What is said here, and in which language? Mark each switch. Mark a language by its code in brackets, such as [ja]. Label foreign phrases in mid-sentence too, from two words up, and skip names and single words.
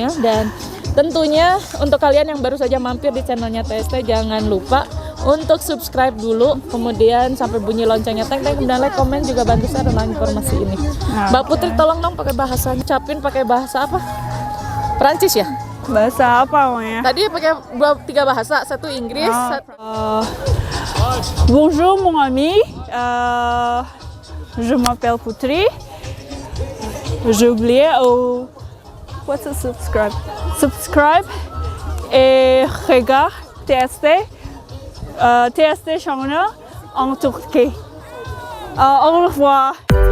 [id] Dan tentunya untuk kalian yang baru saja mampir di channelnya TST, jangan lupa untuk subscribe dulu, kemudian sampai bunyi loncengnya kemudian like, komen, juga bantu share tentang informasi ini. Mbak Putri tolong dong pakai bahasanya, ucapin pakai bahasa apa? Perancis ya? Bahasa apa namanya? Tadi pakai 3 bahasa, satu Inggris, [fr] Bonjour mon ami, je m'appelle Putri. J'ai oublié [en] what's a subscribe? [fr] Subscribe et regarde TST channel en Turquie. Au revoir.